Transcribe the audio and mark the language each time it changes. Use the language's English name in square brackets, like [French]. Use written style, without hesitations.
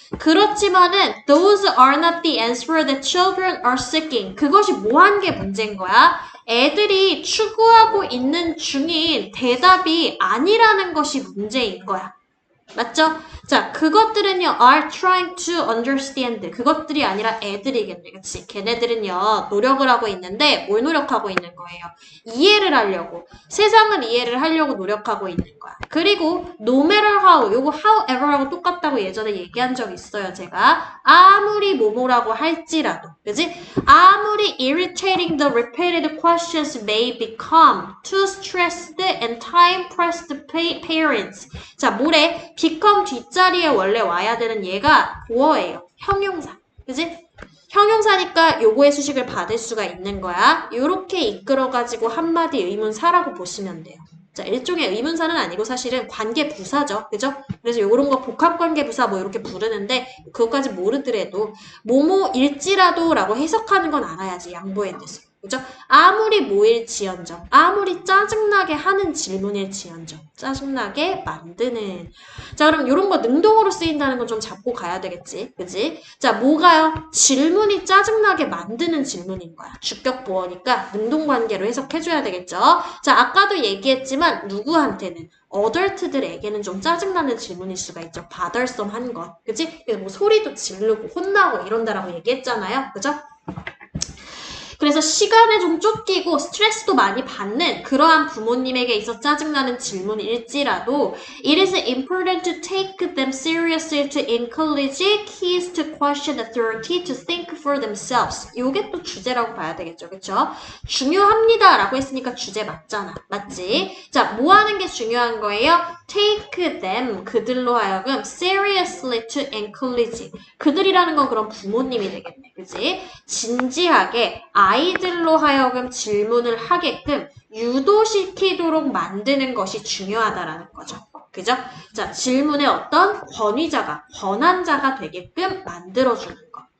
[Korean] 그렇지만은 [English] those are not the answer that children are seeking. [Korean] 그것이 뭐한 게 문제인 거야? 애들이 추구하고 있는 중인 대답이 아니라는 것이 문제인 거야. 맞죠? 자, 그것들은요, [English] are trying to understand. [Korean] 그것들이 아니라 애들이겠네. 그치? 걔네들은요, 노력을 하고 있는데, 뭘 노력하고 있는 거예요? 이해를 하려고. 세상을 이해를 하려고 노력하고 있는 거야. 그리고, [English] no matter how, [Korean] 요거 however하고 똑같다고 예전에 얘기한 적 있어요, 제가. 아무리 뭐뭐라고 할지라도. 그지? 아무리 [English] irritating the repeated questions may become too stressed and time-pressed parents. [Korean] 자, 뭐래? become 뒷자리에 원래 와야 되는 얘가 보어예요. 형용사. 그지? 형용사니까 요거의 수식을 받을 수가 있는 거야. 요렇게 이끌어가지고 한마디 의문사라고 보시면 돼요. 자, 일종의 의문사는 아니고 사실은 관계부사죠. 그죠? 그래서 요런 거 복합관계부사 뭐 이렇게 부르는데 그것까지 모르더라도 뭐뭐일지라도 라고 해석하는 건 알아야지. 양보의 뜻을. 그죠? 아무리 뭐일지언정, 아무리 짜증나게 하는 질문일지언정, 짜증나게 만드는. 자, 그럼 이런 거 능동으로 쓰인다는 건 좀 잡고 가야 되겠지. 그지? 자, 뭐가요? 질문이 짜증나게 만드는 질문인 거야. 주격 보어니까 능동관계로 해석해줘야 되겠죠? 자, 아까도 얘기했지만 누구한테는? 어덜트들에게는 좀 짜증나는 질문일 수가 있죠. bothersome 것. 그지? 뭐 소리도 지르고 혼나고 이런다라고 얘기했잖아요. 그죠? 그래서 시간에 좀 쫓기고 스트레스도 많이 받는 그러한 부모님에게 있어 짜증나는 질문일지라도 [English] it is important to take them seriously to encourage kids to question authority to think for themselves. [Korean] 요게 또 주제라고 봐야 되겠죠. 그쵸? 중요합니다 라고 했으니까 주제 맞잖아. 맞지? 자, 뭐 하는 게 중요한 거예요? [English] take them, [Korean] 그들로 하여금 [English] seriously to encourage. [Korean] 그들이라는 건 그럼 부모님이 되겠네. 그치? 진지하게 아이들로 하여금 질문을 하게끔 유도시키도록 만드는 것이 중요하다라는 거죠. 그죠? 자, 질문에 어떤 권한자가 되게끔 만들어주는 거.